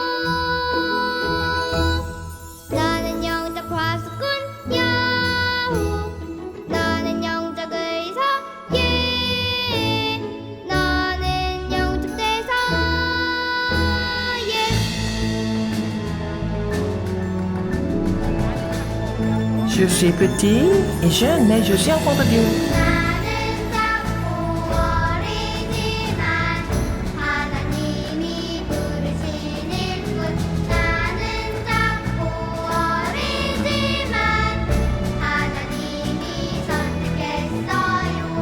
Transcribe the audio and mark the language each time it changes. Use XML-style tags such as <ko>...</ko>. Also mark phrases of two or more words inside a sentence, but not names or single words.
<ko>나는 영적 파수꾼 야후. 나는 영적 의사 예. 나는 영적 대사 예.</ko> <fr>Je suis petit et jeune, mais je suis enfant de Dieu.</fr> <ko>나는 작고 어리지만 하나님이 부르신 일꾼. 나는 작고 어리지만 하나님이 선택했어요.</ko>